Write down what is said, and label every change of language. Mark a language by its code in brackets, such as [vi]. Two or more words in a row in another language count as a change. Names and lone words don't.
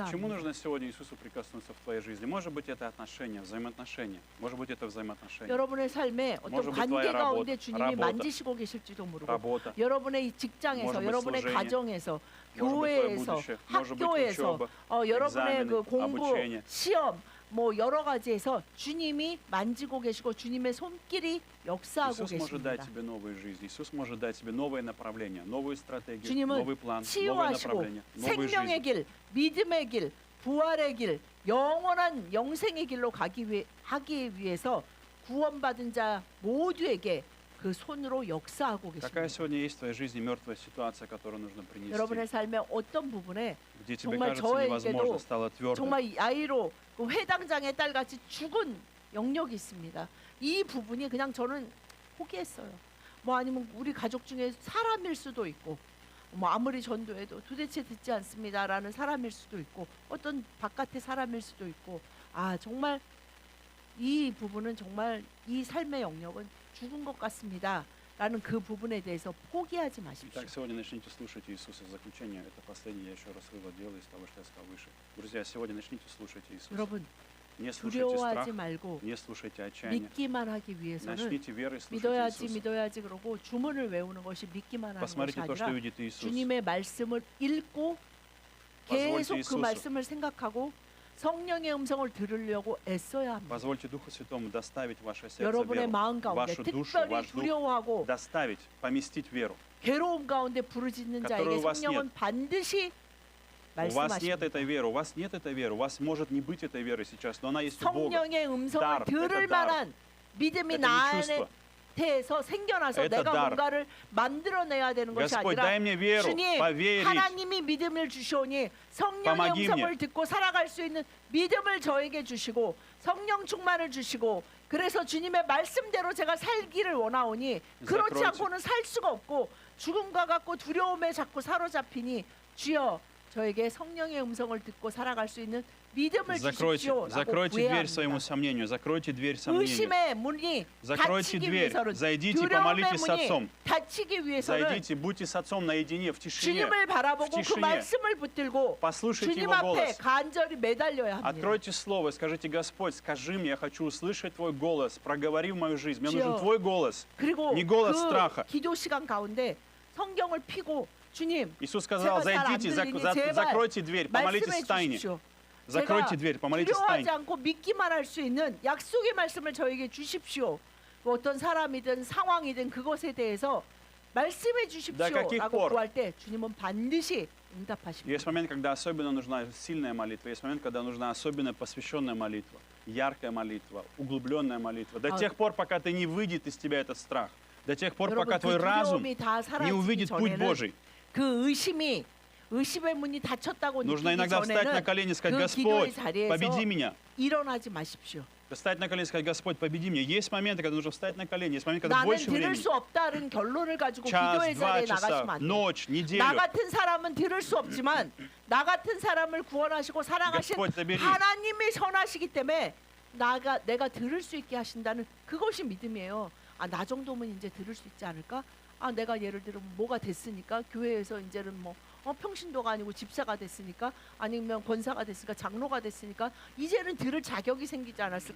[ru] к чему [ko] 합니다. [ru] нужно сегодня Иисусу прикоснуться в твоей жизни? Может быть, это отношения, взаимоотношения. Может быть, это взаимоотношения. [ko] 여러분의 삶에 어떤 [ru] Может быть, [ko] 관계 [ru] твоя [ko] 가운데 [ru] работа, [ko] 주님이 [ru] работа. [ko] 만지시고 계실지도 모르고 [ru] Работа. [ko] 여러분의 이 직장에서, [ru] Может быть, [ko] 여러분의 [ru] служение. [ko] 가정에서, [ru] Может быть, твое [ko] 교회에서, [ru] будущее. Может быть, [ko] 학교에서, [ru] учеба. [ko] 여러분의 [ru] examen, [ko] 그 공부, [ru] обучение. [ko] 시험, 뭐 여러 가지에서 주님이 만지고 계시고 주님의 손길이 역사하고 [ru] Иисус может дать [ko] 계십니다. [ru] тебе новую жизнь. Иисус может дать тебе новое направление, новую стратегию, [ko] 주님은 [ru] новый план, новое [ko] 치유하시고 [ru] направление, новую [ko] 생명의 [ru] жизнь. [ko] 길, 믿음의 길, 부활의 길, 영원한 영생의 길로 하기 위해서 구원받은 자 모두에게 그 손으로 역사하고 [ru] Какая [ko] 계십니다. [ru] сегодня есть в твоей жизни мертвая ситуация, которую нужно принести? [ko] 여러분의 삶의 어떤 부분에 [ru] Где тебе [ko] 정말 [ru] кажется [ko] 저에게도 [ru] невозможно, стало твердо. [ko] 정말 아이로 그 회당장의 딸같이 죽은 영역이 있습니다. 이 부분이 그냥 저는 포기했어요. 뭐 아니면 우리 가족 중에 사람일 수도 있고 뭐 아무리 전도해도 도대체 듣지 않습니다라는 사람일 수도 있고 어떤 바깥의 사람일 수도 있고 정말 이 부분은 정말 이 삶의 영역은 죽은 것 같습니다. 라는 그 부분에 대해서 포기하지 마십시오. [ru] Итак, сегодня начните слушать Иисуса. В заключение, это последнее, я еще раз вывод делаю из того, что я сказал выше. Друзья, сегодня начните слушать Иисуса. [ko] 여러분 [ru] Не слушайте страх, [ko] 두려워하지 말고 [ru] не слушайте отчаяние. [ko] 믿기만 하기 위해서는 [ru] Начните верой слушать Иисуса. [ko] 믿어야지 그러고 주문을 외우는 것이 믿기만 하는 것이 [ru] Посмотрите то, что [ko] 아니라 [ru] видит Иисус. [ko] 주님의 말씀을 읽고 [ru] Позвольте [ko] 계속 그 [ru] Иисусу. [ko] 말씀을 생각하고 성령의 음성을 들으려고 애써야 합니다. [ru] Позвольте Духу Святому доставить в ваше сердце [ko] 여러분의 [ru] веру, [ko] 마음 가운데 [ru] вашу душу, [ko] 특별히 [ru] ваш дух, [ko] 두려워하고 [ru] доставить, поместить веру. [ko] 괴로움 가운데 부르짖는 [ru] которую [ko] 자에게 [ru] у вас [ko] 성령은 반드시 [ru] У вас нет [ko] 말씀하십니다. [ru] этой веры, у вас нет этой веры, у вас может не быть этой веры сейчас, но она есть у Бога. [ko] 성령의 음성을 [ru] dar, [ko] 들을 [ru] это dar. [ko] 만한 믿음이 [ru] Это [ko] 나 [ru] не чувство. [ko] 안에서 생겨나서 [ru] Это [ko] 내가 [ru] дар. [ko] 뭔가를 만들어내야 되는 것이 [ru] Господь, [ko] 아니라 [ru] дай мне веру, [ko] 주님 [ru] поверить. [ko] 하나님이 믿음을 주시오니 성령의 [ru] Помоги [ko] 음성을 [ru] мне. [ko] 듣고 살아갈 수 있는 믿음을 저에게 주시고 성령 충만을 주시고 그래서 주님의 말씀대로 제가 살기를 원하오니 그렇지 [ru] Закройте. [ko] 않고는 살 수가 없고 죽음과 같고 두려움에 자꾸 사로잡히니 주여 저에게 성령의 음성을 듣고 살아갈 수 있는 믿음을 주십시오라고 [ru] Закройте [ko] 구해야 [ru] дверь своему [ko] 합니다. [ru] сомнению, закройте дверь сомнению. [ko] 의심의 문이 [ru] Закройте [ko] 닫히기 [ru] дверь, [ko] 위해서는 [ru] зайдите и [ko] 두려움의 [ru] помолитесь с [ko] 문이 [ru] Отцом. [ko] 닫히기 위해서는 [ru] Зайдите, будьте с Отцом наедине, в тишине. [ko] 주님을 바라보고 그 [ru] тишине. [ko] 말씀을 붙들고 [ru] Послушайте [ko] 주님 [ru] Его [ko] 앞에 [ru] голос. [ko] 간절히 매달려야 합니다. [ru] Откройте Слово и скажите: Господь, скажи мне, я хочу услышать Твой голос, проговори в мою жизнь. Мне [ko] 주여, [ru] нужен Твой голос. [ko] 그리고 [ru] не голос [ko] 그 [ru] страха. [ko] 기도 시간 가운데 성경을 피고 주님 [ru] Иисус сказал: [ko] 제가 잘안 [ru] зайдите, [ko] 들리니 제발 [ru] закройте дверь, помолитесь [ko] 말씀해 [ru] в тайне. [ko] 주십시오. [ru] Закройте [ko] 제가 [ru] дверь, помолитесь в [ko] 두려워하지 [ru] тайне. [ko] 않고 믿기만 할 수 있는 약속의 말씀을 저에게 주십시오. 뭐 어떤 사람이든 상황이든 그것에 대해서 말씀해 [ru] До каких [ko] 주십시오라고 [ru] пор? [ko] 구할 때 주님은 반드시 응답하십니다. [ru] Есть момент, когда особенно нужна сильная молитва, есть момент, когда нужна особенно посвященная молитва, яркая молитва, углубленная молитва. До А- тех пор, пока ты не выйдет из тебя этот страх, до тех пор, [ko] 여러분 [ru] пока [ko] 그 [ru] твой разум [ko] 두려움이 다 [ru] не [ko] 사라지기 [ru] увидит путь [ko] 전에는 [ru] Божий. [ko] 그 의심의 문이 닫혔다고 [ru] Нужно [ko] 느끼기 [ru] иногда встать на [ko] 전에는 [ru] колени и сказать: [ko] 그 기도의 [ru] Господь, [ko] 자리에서 [ru] победи меня. [ko] 일어나지 마십시오. [ru] Встать на колени и сказать: Господь, победи меня. Есть моменты, когда нужно встать на колени, есть моменты, когда [ko] 나는 [ru] больше [ko] 들을 [ru] времени. [ko] 수 없다는 결론을 가지고 [ru] час, [ko] 기도의 [ru] два [ko] 자리에 [ru] часа, [ko] 나가시면 안 돼요. [ru] ночь, [ko] 나 [ru] неделю. [ko] 같은 사람은 들을 수 없지만 나 같은 사람을 구원하시고 사랑하신 [ru] Господь, забери. [ko] 하나님이 선하시기 때문에 내가 들을 수 있게 하신다는 그것이 믿음이에요. 아, 나 정도면 이제 들을 수 있지 않을까? 아, 내가 예를 들면 뭐가 됐으니까 교회에서 이제는 뭐 평신도가 아니고 집사가 됐으니까 아니면 권사가 됐으니까 장로가 됐으니까 이제는 들을 자격이 생기지 않았을까?